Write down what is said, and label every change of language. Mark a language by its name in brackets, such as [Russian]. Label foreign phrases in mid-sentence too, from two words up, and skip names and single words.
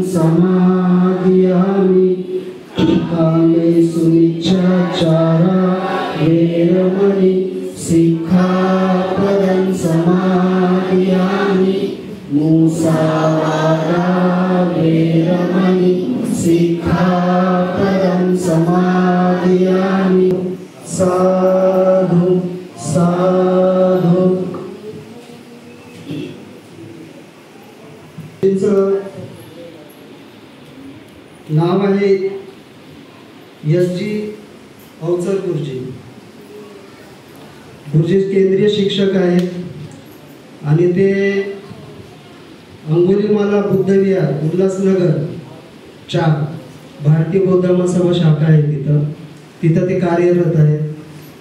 [Pali] समादयामि कामेषु मिच्छाचारा वेरमणि सिक्खापदं समादयामि मुसावादा वेरमणि सिक्खापदं समादयामि साधु साधु। [Marathi] नाव आहे एस.जी. अवचर गुरुजी। गुरुजी केंद्रीय शिक्षक आहेत आणि ते अंगुलीमाला बुद्ध विहार उल्हासनगर 4 भारतीय बौद्ध धर्मसभा शाखा आहे तिथं ते कार्यरत आहेत।